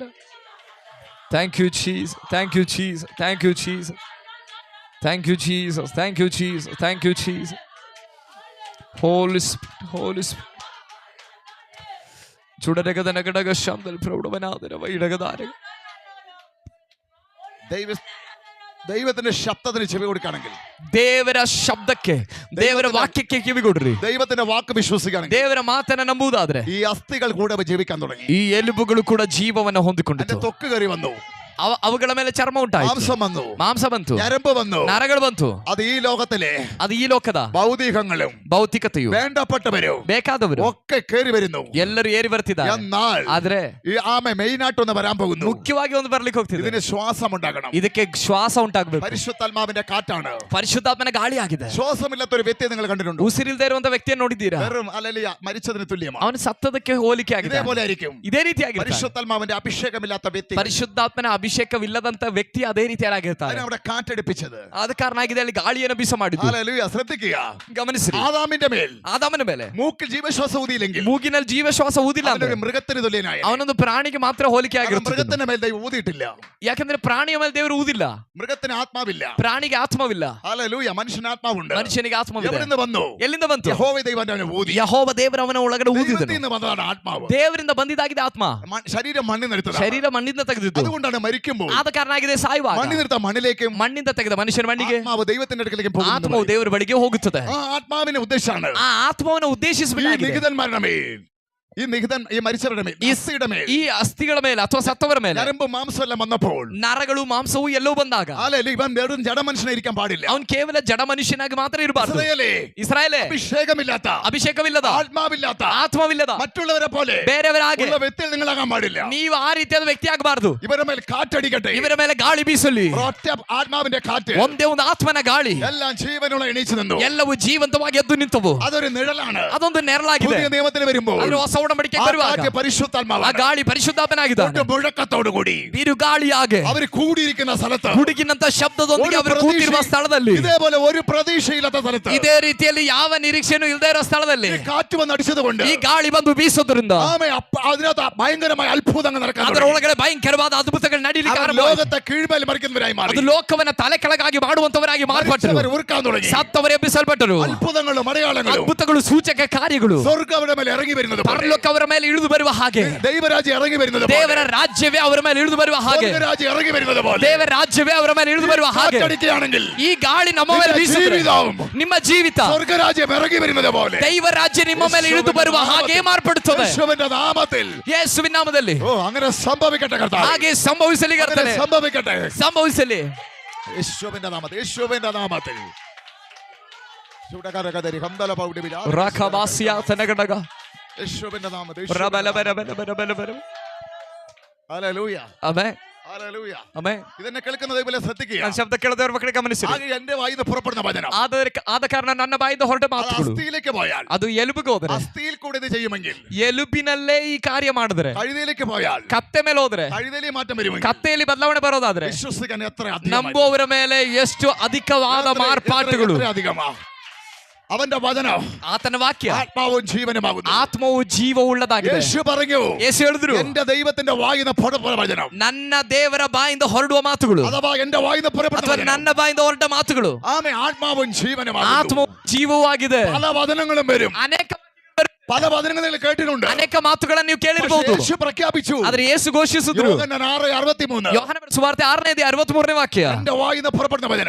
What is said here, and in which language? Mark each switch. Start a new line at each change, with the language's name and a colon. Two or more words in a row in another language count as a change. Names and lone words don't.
English: Thank you Jesus, thank you Jesus, thank you Jesus, thank you Jesus, thank you Jesus, thank you Jesus. Holy Spirit, Holy Spirit. ചുടരകതന ഘടക ശാന്തൽ പ്രൗഢവനാദര വൈഡകധാരക.
Malayalam: ദൈവത്തിന്റെ ശബ്ദത്തിന് ചെവി കൊടുക്കുകയാണെങ്കിൽ,
Kannada: ದೇವರ ಶಬ್ದಕ್ಕೆ, ದೇವರ ವಾಕ್ಯಕ್ಕೆ ಕಿವಿಗೊಡ್ರಿ.
Malayalam: ദൈവത്തിന്റെ വാക്ക് വിശ്വസിക്കുകയാണെങ്കിൽ,
Kannada: ದೇವರ ಮಾತನ್ನ ನಂಬುವುದಾದ್ರೆ
Malayalam: ഈ അസ്ഥികൾ കൂടെ ജീവിക്കാൻ തുടങ്ങി.
Kannada: ಈ ಎಲುಬುಗಳು ಕೂಡ ಜೀವವನ್ನು
Malayalam: എന്റെ
Kannada: ಹೊಂದಿಕೊಂಡಿತು.
Malayalam: തൊക്ക് കയറി വന്നു,
Kannada: ಅವುಗಳ ಮೇಲೆ ಚರ್ಮ ಉಂಟಾಯಿತು,
Malayalam: മാംസം വന്നു,
Kannada: ಮಾಂಸ ಬಂತು,
Malayalam: ഞരമ്പ് വന്നു.
Kannada: ನರಗಳು ಬಂತು.
Malayalam: അത് ഈ ലോകത്തിലെ
Kannada: ಅದು ಈ ಲೋಕದ
Malayalam: ഭൗതികങ്ങളും
Kannada: ಭೌತಿಕತೆಯು
Malayalam: വേണ്ടപ്പെട്ടവരും
Kannada: ಬೇಕಾದವರು
Malayalam: ഒക്കെ കയറി വരുന്നു.
Kannada: ಎಲ್ಲರೂ ಏರಿ ಬರ್ತಿದ್ದಾರೆ.
Malayalam: എന്നാൽ
Kannada: ಆದ್ರೆ
Malayalam: ഈ ആമ മെയിൻ ആയിട്ടൊന്ന് വരാൻ പോകുന്നു.
Kannada: ಮುಖ್ಯವಾಗಿ ಒಂದು ಬರ್ಲಿಕ್ಕೆ ಹೋಗ್ತಿದೆ.
Malayalam: ഇതിന് ശ്വാസം ഉണ്ടാകണം.
Kannada: ಇದಕ್ಕೆ ಶ್ವಾಸ ಉಂಟಾಗಬೇಕು.
Malayalam: പരിശുദ്ധാത്മാവിന്റെ കാറ്റാണ്.
Kannada: ಪರಿಶುದ್ಧಾತ್ಮನ ಗಾಳಿ ಆಗಿದೆ.
Malayalam: ശ്വാസമില്ലാത്ത ഒരു വ്യക്തിയെ നിങ്ങൾ കണ്ടിട്ടുണ്ടോ?
Kannada: ಉಸಿರಿಲ್ದೇ ಇರುವಂತ ವ್ಯಕ್ತಿಯನ್ನು ನೋಡಿದ್ದೀರಾ?
Malayalam: വെറും അല്ലല്ല മരിച്ചതിന് തുല്യമാണ്.
Kannada: ಅವನು ಸತ್ತದಕ್ಕೆ ಹೋಲಿಕೆ ಆಗಿದೆ.
Malayalam: ഇതേപോലെ ആയിരിക്കും
Kannada: ಇದೇ ರೀತಿಯಾಗಿ
Malayalam: പരിശുദ്ധാത്മാവിന്റെ അഭിഷേകമില്ലാത്ത വ്യക്തി.
Kannada: ಪರಿಶುದ್ಧಾತ್ಮನ ಅಭಿಷೇಕವಿಲ್ಲದಂತ ವ್ಯಕ್ತಿ ಅದೇ ರೀತಿಯಾಗಿರ್ತಾರೆ.
Malayalam: അതിനെ അവിടെ കാറ്റടിപ്പിച്ചത്.
Kannada: ಆದ ಕಾರಣ ಆಗಿದೆ ಅಲ್ಲಿ ಗಾಳಿಯನ್ನು ಬೀಸ ಮಾಡಿದ್ದು.
Malayalam: ഹല്ലേലൂയ. ശ്രദ്ധിക്കുക,
Kannada: ಗಮನಿಸಿರಿ,
Malayalam: ആദാമിന്റെ മേൽ
Kannada: ಆದಾಮನ ಮೇಲೆ
Malayalam: മൂക്കിൽ ജീവശ്വാസം ഊതിയില്ലെങ്കിൽ
Kannada: ಮೂಗಿನಲ್ಲಿ ಜೀವಶ್ವಾಸ ಊದಿಲ್ಲ ಅಂದ್ರೆ
Malayalam: അവനൊരു മൃഗത്തിന് തുല്യനായ.
Kannada: ಅವನೊಂದು ಪ್ರಾಣಿಗೆ ಮಾತ್ರ ಹೋಲಿಕೆ ಆಗಿರುತ್ತೆ.
Malayalam: മൃഗത്തിന്റെ മേൽ ദൈവം ഊതിയിട്ടില്ല.
Kannada: ಯಾಕಂದ್ರೆ ಪ್ರಾಣಿಯ ಮೇಲೆ ದೇವರು ಊದಿಲ್ಲ.
Malayalam: മൃഗത്തിന് ആത്മാവില്ല.
Kannada: ಪ್ರಾಣಿಗೆ ಆತ್ಮವಿಲ್ಲ.
Malayalam: ഹല്ലേലൂയ. മനുഷ്യന് ആത്മാവുണ്ട്.
Kannada: ಮನುಷ್ಯನಿಗೆ ಆತ್ಮವಿದೆ.
Malayalam: എവിടുന്ന് വന്നു?
Kannada: ಎಲ್ಲಿಂದ ಬಂತು?
Malayalam: യഹോവ ദൈവം അവനെ ഊതി.
Kannada: ಯಹೋವ ದೇವರು ಅವನ ಒಳಗಡೆ
Malayalam: ദൈവത്തിൽ
Kannada: ಊದಿದನು.
Malayalam: നിന്ന് വന്നതാണ് ആത്മാവ്.
Kannada: ದೇವರಿಂದ ಬಂದಿದ್ದಾಗಿದೆ ಆತ್ಮ.
Malayalam: ശരീരം മണ്ണിൽ നിന്നെടുത്തതാണ്.
Kannada: ಶರೀರ ಮಣ್ಣಿಂದ ತೆಗೆದಿದ್ದು.
Malayalam: അതുകൊണ്ടാണ് മരിക്കുമ്പോൾ
Kannada: ಆದ ಕಾರಣ ಆಗಿದೆ ಸಾಯುವಾಗ
Malayalam: മണ്ണിൽ നിർത്ത മണ്ണിലേക്കും
Kannada: ಮಣ್ಣಿಂದ ತೆಗೆದ ಮನುಷ್ಯನ ಮಣ್ಣಿಗೆ
Malayalam: ആത്മാവ് ദൈവത്തിന്റെ അടുക്കലേക്കും
Kannada: ಆತ್ಮವು
Malayalam: പോകുന്നു.
Kannada: ದೇವರ ಬಳಿಗೆ ಹೋಗುತ್ತದೆ.
Malayalam: ആ ആത്മാവിനെ ഉദ്ദേശിച്ചാണ്
Kannada: ಆ ಆತ್ಮವನ್ನು
Malayalam: ഈ
Kannada: ಉದ್ದೇಶಿಸಬೇಕಾಗಿದೆ.
Malayalam: നിഹിതന്മാരുടെ മേൽ, ഈ മരിച്ചവരുടെ മേൽ, ഈ അസ്ഥിയുടെ മേൽ,
Kannada: ಈ ಅಸ್ಥಿಗಳ ಮೇಲೆ ಅಥವಾ ಸತ್ತವರ ಮೇಲೆ
Malayalam: ഞരമ്പ് മാംസം എല്ലാം വന്നപ്പോൾ
Kannada: ನರಗಳು ಮಾಂಸವು ಎಲ್ಲವೂ ಬಂದಾಗ
Malayalam: അല്ലേ ഇവൻ വെറും ജഡമനുഷ്യനെ ഇരിക്കാൻ പാടില്ല.
Kannada: ಅವನು ಕೇವಲ ಜಡ ಮನುಷ್ಯನಾಗಿ ಮಾತ್ರ ಇರಬಾರದು.
Malayalam: ഇസ്രായേലേ,
Kannada: ಇಸ್ರಾಯೇಲೇ,
Malayalam: അഭിഷേകമില്ലാത്ത,
Kannada: ಅಭಿಷೇಕವಿಲ್ಲದ,
Malayalam: ആത്മാവില്ലാത്ത,
Kannada: ಆತ್ಮವಿಲ್ಲದ
Malayalam: മറ്റുള്ളവരെ പോലെ
Kannada: ಬೇರೆಯವರ ಹಾಗೆ
Malayalam: ഉള്ള വ്യക്തികൾ നിങ്ങളാകാൻ പാടില്ല.
Kannada: ನೀವು ಆ ರೀತಿಯಾದ ವ್ಯಕ್ತಿ ಆಗಬಾರದು.
Malayalam: ഇവരുടെ മേൽ കാറ്റടിക്കട്ടെ.
Kannada: ಇವರ ಮೇಲೆ ಗಾಳಿ ಬೀಸಲಿ.
Malayalam: ഒറ്റ ആത്മാവിന്റെ കാറ്റ്
Kannada: ಒಂದೇ ಒಂದು ಆತ್ಮನ ಗಾಳಿ
Malayalam: എല്ലാം ജീവനുള്ള എണീച്ചു നിന്നു.
Kannada: ಎಲ್ಲವೂ ಜೀವಂತವಾಗಿ ಎದ್ದು ನಿಂತವು.
Malayalam: അതൊരു നിഴലാണ്.
Kannada: ಅದೊಂದು ನೆರಳಾಗಿದೆ.
Malayalam: പുതിയ നിയമത്തിൽ വരുമ്പോൾ
Kannada: ಆದ್ರೆ ಹೊಸ ಒಡಂಬಡಿಕೆ
Malayalam: ആ
Kannada: ಬರುವಾಗ
Malayalam: കാറ്റ്
Kannada: ಆ
Malayalam: പരിശുദ്ധാത്മാവാണ്.
Kannada: ಗಾಳಿ ಪರಿಶುದ್ಧಾತ್ಮನಾಗಿದ್ದಾನೆ.
Malayalam: മുഴക്കത്തോടു കൂടി
Kannada: ಬಿರುಗಾಳಿಯಾಗೆ
Malayalam: അവർ കൂടിയിരിക്കുന്ന സ്ഥലത്ത്,
Kannada: ಹುಡುಗಿನಂತ ಶಬ್ದದೊಂದಿಗೆ ಅವರು ಕೂತಿರುವ ಸ್ಥಳದಲ್ಲಿ,
Malayalam: ഇതേപോലെ ഒരു പ്രതീക്ഷയില്ലാത്ത സ്ഥലത്ത്
Kannada: ಇದೇ ರೀತಿಯಲ್ಲಿ ಯಾವ ನಿರೀಕ್ಷೆನೂ ಇಲ್ಲದೆ ಇರೋ ಸ್ಥಳದಲ್ಲಿ
Malayalam: ഈ കാറ്റ് വന്ന് അടിച്ചത് കൊണ്ട്
Kannada: ಈ ಗಾಳಿ ಬಂದು ಬೀಸೋದ್ರಿಂದ
Malayalam: അതിനകത്ത് ഭയങ്കരമായ അത്ഭുതങ്ങൾ നടക്കാൻ
Kannada: ಅದರ
Malayalam: തുടങ്ങി.
Kannada: ಒಳಗಡೆ ಭಯಂಕರವಾದ ಅದ್ಭುತಗಳು ನಡೀಲಿಕ್ಕೆ
Malayalam: അവർ
Kannada: ಆರಂಭವಾಯಿತು.
Malayalam: ലോകത്തെ കീഴ്മേൽ മറിക്കുന്നവരായി മാറി.
Kannada: ಅದು ಲೋಕವನ್ನ ತಲೆ ಕೆಳಗಾಗಿ ಮಾಡುವಂತವರಾಗಿ ಮಾರ್ಪಟ್ಟರು.
Malayalam: മരിച്ചവർ ഉറുക്കാൻ തുടങ്ങി.
Kannada: ಸತ್ತವರು ಎಬ್ಬಿಸಲ್ಪಟ್ಟರು.
Malayalam: അത്ഭുതങ്ങളും അടയാളങ്ങളും
Kannada: ಅದ್ಭುತಗಳು, ಸೂಚಕ ಕಾರ್ಯಗಳು
Malayalam: സ്വർഗ്ഗം അവരുടെ മേൽ ഇറങ്ങി വരുന്നത് പോലെ,
Kannada: ಪರಲೋಕ ಅವರ ಮೇಲೆ ಇಳಿದು ಬರುವ ಹಾಗೆ,
Malayalam: ദൈവരാജ്യം ഇറങ്ങി വരുന്നത് പോലെ,
Kannada: ದೇವರ ರಾಜ್ಯವೇ ಅವರ ಮೇಲೆ ಇಳಿದು ಬರುವ ಹಾಗೆ,
Malayalam: സ്വർഗ്ഗരാജ്യം ഇറങ്ങി വരുന്നത് പോലെ
Kannada: ದೇವರ ರಾಜ್ಯವೇ ಅವರ ಮೇಲೆ ಇಳಿದು ಬರುವ ಹಾಗೆ
Malayalam: കാറ്റടിക്കുകയാണെങ്കിൽ
Kannada: ಈ ಗಾಳಿ ನಮ್ಮ ಮೇಲೆ ಬೀಸಿದ್ರೆ ನಿಮ್ಮ ಜೀವಿತ
Malayalam: സ്വർഗ്ഗരാജ്യം ഇറങ്ങി വരുന്നത് പോലെ
Kannada: ದೈವ ರಾಜ್ಯ ನಿಮ್ಮ ಮೇಲೆ ಇಳಿದು ಬರುವ ಹಾಗೆ ಮಾರ್ಪಡುತ್ತದೆ.
Malayalam: യേശുവിന്റെ നാമത്തിൽ.
Kannada: ಯೇಸುವಿನ ನಾಮದಲ್ಲಿ
Malayalam: ഓ അങ്ങനെ സംഭവിക്കട്ടെ കർത്താവേ.
Kannada: ಹಾಗೆ ಸಂಭವಿಸಲಿ
Malayalam: അങ്ങനെ
Kannada: ಕರ್ತನೇ,
Malayalam: സംഭവിക്കട്ടെ.
Kannada: ಸಂಭವಿಸಲಿ.
Malayalam: യേശുവിന്റെ നാമത്തിൽ, യേശുവിന്റെ നാമത്തിൽ. ചൂടകരകദരി ഹംദല പൗഡി ബിലാ. ರಾಖವಾಸಿಯ ತನಗಡಗ യേശുവിന്റെ നാമത്തിൽ. ರಬಲ ಬರ ಬರ ಬರ ಬರ ಬರ. ഹല്ലേലൂയ.
Kannada: ಆಮೆನ್,
Malayalam: ഹല്ലേലൂയ.
Kannada: ಆಮೆನ್.
Malayalam: ഇതെന്നെ കേൾക്കുന്നത് പോലെ ശ്രദ്ധിക്കുക.
Kannada: ನನ್ನ ಶಬ್ದ ಕೇಳದವರ ಮಕ್ಕಳಿಗೆ ಗಮನಿಸಿರಿ.
Malayalam: ആകെ എന്റെ വായിന്ന് പുറപ്പെടുന്ന വചനം
Kannada: ಆದ ಕಾರಣ ನನ್ನ ಬಾಯಿಂದ ಹೊರಟ
Malayalam: അത്
Kannada: ಮಾತುಗಳು
Malayalam: അസ്ഥിയിലേക്ക് പോയാൽ,
Kannada: ಅದು ಎಲುಬಿಗೆ ಹೋದ್ರೆ,
Malayalam: അസ്ഥിയിൽ കൂടെ ഇത് ചെയ്യുമെങ്കിൽ,
Kannada: ಎಲುಬಿನಲ್ಲೇ ಈ ಕಾರ್ಯ ಮಾಡಿದ್ರೆ,
Malayalam: കഴുതയിലേക്ക് പോയാൽ
Kannada: ಕತ್ತೆ ಮೇಲೆ ಹೋದ್ರೆ,
Malayalam: കഴുതയിലേക്ക് മാറ്റം വരുമെങ്കിൽ,
Kannada: ಕತ್ತೆಯಲ್ಲಿ ಬದಲಾವಣೆ ಬರೋದಾದ್ರೆ,
Malayalam: വിശ്വസിക്കാൻ എത്ര അധികമായി,
Kannada: ನಂಬುವವರ ಮೇಲೆ ಎಷ್ಟು ಅಧಿಕವಾದ ಮಾರ್ಪಾಟುಗಳು.
Malayalam: എത്ര അധികമാ. അവന്റെ വചനം
Kannada: ಆತನ ವಾಕ್ಯ
Malayalam: ആത്മാവും ജീവനുമാകുന്നു.
Kannada: ಆತ್ಮವು ಜೀವವುಳ್ಳದಾಗಿದೆ.
Malayalam: യേശു പറഞ്ഞു,
Kannada: ಯೇಸು ಹೇಳಿದ್ರು,
Malayalam: എന്റെ ദൈവത്തിന്റെ വായിന്ന് പുറപ്പെടുന്ന വചനം,
Kannada: ನನ್ನ ದೇವರ ಬಾಯಿಂದ ಹೊರಡುವ ಮಾತುಗಳು
Malayalam: അഥവാ എന്റെ വായിന്ന് പുറപ്പെടുന്ന
Kannada: ಅಥವಾ
Malayalam: വചനം,
Kannada: ನನ್ನ ಬಾಯಿಂದ ಹೊರಟ ಮಾತುಗಳು
Malayalam: ആമേ ആത്മാവും ജീവനുമാകുന്നു.
Kannada: ಆತ್ಮವು ಜೀವವೂ ಆಗಿದೆ.
Malayalam: പല വചനങ്ങളും വരും.
Kannada: ಅನೇಕ
Malayalam: പല വചനങ്ങൾ നിങ്ങൾ കേട്ടിട്ടുണ്ട്.
Kannada: ಅನೇಕ ಮಾತುಗಳನ್ನು ನೀವು
Malayalam: പക്ഷേ
Kannada: ಕೇಳಿರಬಹುದು.
Malayalam: യേശു പ്രഖ്യാപിച്ചു.
Kannada: ಆದ್ರೆ ಯೇಸು ಘೋಷಿಸಿದ್ರು.
Malayalam: യോഹന്നാൻ 6:63.
Kannada: ಯೋಹಾನನ ಸುವಾರ್ತೆ 6:63 ವಾಕ್ಯ,
Malayalam: എന്റെ വായിന്ന് പുറപ്പെടുന്ന വചനം,